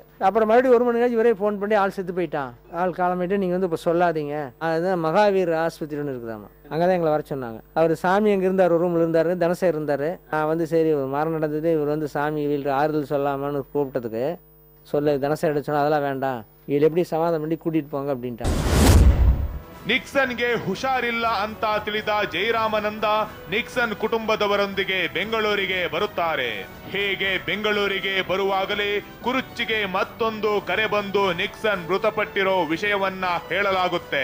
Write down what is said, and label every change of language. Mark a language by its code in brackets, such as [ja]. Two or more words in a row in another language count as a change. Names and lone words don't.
[ta] அப்புறம் மறுபடியும் 1 மணி நேரம் இவரே ஃபோன் பண்ணி ஆள் செத்து போயிட்டான், ஆள் காலமாயிட்டு, நீங்கள் வந்து இப்போ சொல்லாதீங்க. அதுதான் மகாவீர் ஆஸ்பத்திரி ஒன்று இருக்குதாம்மா, அங்கே தான் எங்களை வர சொன்னாங்க. அவர் சாமி அங்கே இருந்தார், ஒரு ரூமில் இருந்தார், தனசே இருந்தார். நான் வந்து சரி ஒரு மரம் நடந்தது, இவர் வந்து சாமி வீட்டில் ஆறுதல் சொல்லாமான்னு கூப்பிட்டதுக்கு சொல்ல தனசே எடுத்து அதெல்லாம் வேண்டாம், இதில் எப்படி சமாதானம் பண்ணி கூட்டிகிட்டு போங்க அப்படின்ட்டாங்க. [kn] ನಿಕ್ಸನ್ಗೆ ಹುಷಾರಿಲ್ಲ ಅಂತ ತಿಳಿದ ಜಯರಾಮನಂದ ನಿಕ್ಸನ್ ಕುಟುಂಬದವರೊಂದಿಗೆ ಬೆಂಗಳೂರಿಗೆ ಬರುತ್ತಾರೆ. ಹೀಗೆ ಬೆಂಗಳೂರಿಗೆ ಬರುವಾಗಲೇ ಕುರುಚಿಗೆ ಮತ್ತೊಂದು ಕರೆ ಬಂದು ನಿಕ್ಸನ್ ಮೃತಪಟ್ಟಿರೋ ವಿಷಯವನ್ನ ಹೇಳಲಾಗುತ್ತೆ.